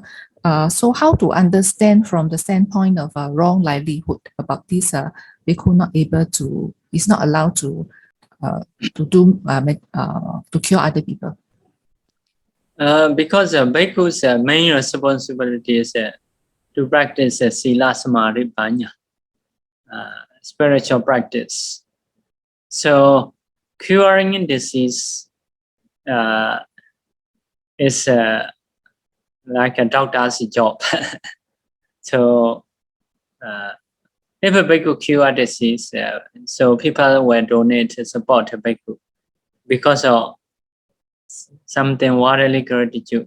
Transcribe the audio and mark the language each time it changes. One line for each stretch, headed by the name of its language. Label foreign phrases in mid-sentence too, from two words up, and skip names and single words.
English: So how to understand from the standpoint of a wrong livelihood about this bhikkhu not able to, is not allowed to cure other people? Because bhikkhu's main responsibility is to practice
Pali: sila, samadhi, panya,
English: spiritual practice. So curing disease is like a doctor's job. So if a bhikkhu cure disease, so people will donate support to bhikkhu because of something worldly gratitude.